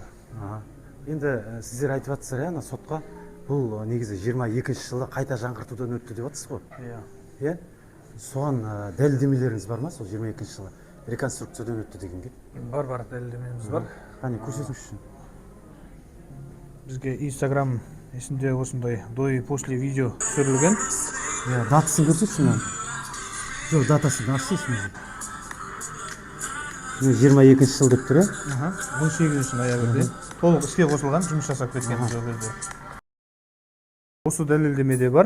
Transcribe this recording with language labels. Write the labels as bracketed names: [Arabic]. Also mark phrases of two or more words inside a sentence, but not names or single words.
[Kazakh] Енді сіздер айтып жатсыздар, ана сотқа бұл негізі 22 жылы қайта жаңғыртудан өтті деп жатсыз ғой? Иә. Соған дәлелдемелеріңіз бар ма, сол 22 жылы реконструкциядан өтті дегенге? Бар, дәлелдемеміз бар. Қане, көрсетіңіз үшін. Бізге Instagram есінде осындай [Russian] до и после [Kazakh] видео түсірілген. Датасын көрсетші ме? Жоқ, датасын ашсайсың өзі. 22 жыл деп тұр, 18 ноябрьде толық іске қосылған, жұмыс жасап кеткен сол кезде. Осы дәлелдемеде бар.